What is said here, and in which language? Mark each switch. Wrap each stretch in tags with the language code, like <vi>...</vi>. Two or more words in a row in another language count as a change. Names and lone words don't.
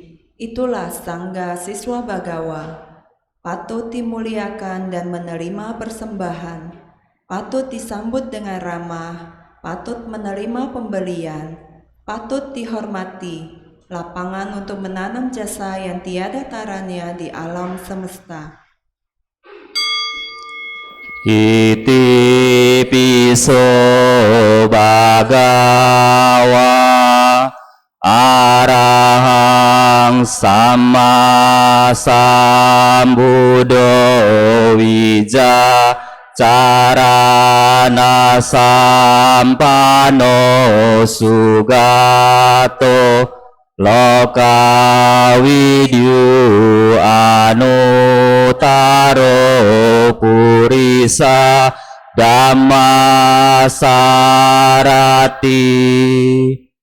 <id>Itulah Sangga siswa Bagawa. Patut dimuliakan dan menerima persembahan, patut disambut dengan ramah, patut menerima pembelian, patut dihormati, lapangan untuk menanam jasa yang tiada taranya di alam semesta.</id> <pi>Iti piso Bhagawa Arahang Sama Sambuddho Wija Carana Sampano Sugato Loka Widyu Anutaro Purisa Dhamma Sarati</pi>